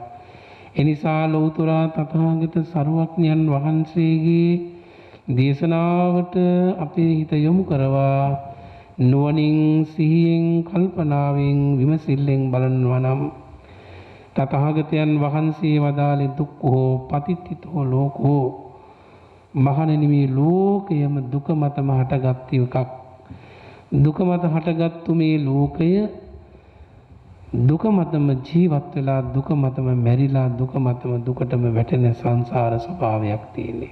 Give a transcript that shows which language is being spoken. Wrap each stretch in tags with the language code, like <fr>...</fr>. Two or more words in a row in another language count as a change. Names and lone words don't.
<si>එනිසා ලෞතර තථාගත සරුවඥන් වහන්සේගේ දේශනාවට අපේ හිත යොමු කරවා නුවණින් සිහියෙන් කල්පනාවෙන් විමසිල්ලෙන් බලනවා නම් තථාගතයන් වහන්සේ වදාළේ</si> <pi>දුක්ඛෝ පතිත්ථිතෝ ලෝකෝ</pi> <si>මහණෙනි මේ ලෝකයම දුක මතම හටගත් එකක්. දුක මත හටගත්තු මේ ලෝකය දුක මතම ජීවත් වෙලා දුක මතම මැරිලා දුක මතම දුකටම වැටෙන සංසාර ස්වභාවයක් තියෙන්නේ.</si>